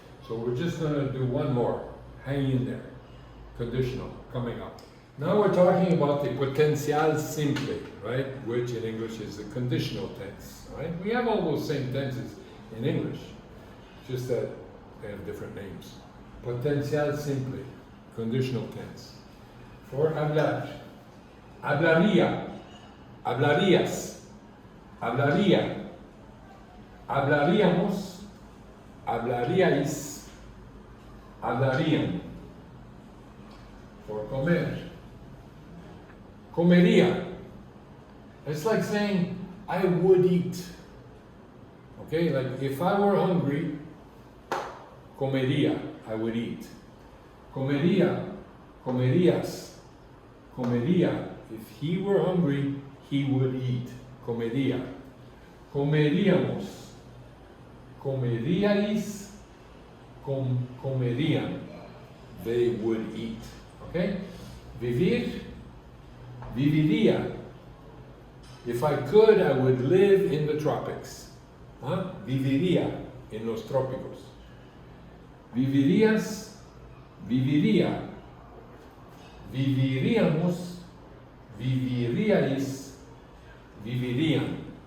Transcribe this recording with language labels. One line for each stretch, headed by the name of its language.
English: So we're just going to do one more. Hang in there. Conditional coming up. Now we're talking about the potencial simple, right? Which in English is the conditional tense, right? We have all those same tenses in English, just that they have different names. Potencial simple, conditional tense.
Spanish: For hablar, hablaría, hablarías, hablaría, hablaríamos, hablaríais, hablarían. For comer, comería.
English: It's like saying, I would eat. Okay, like if I were hungry,
Spanish: comería,
English: I would eat.
Spanish: Comería, comerías, comería.
English: If he were hungry, he would eat.
Spanish: Comería. Comeríamos, comeríais, comerían.
English: They would eat. Okay?
Spanish: Vivir, viviría.
English: If I could, I would live in the tropics. Huh?
Spanish: Viviría en los trópicos. Vivirías, viviría. Viviríamos, viviríais, vivirían.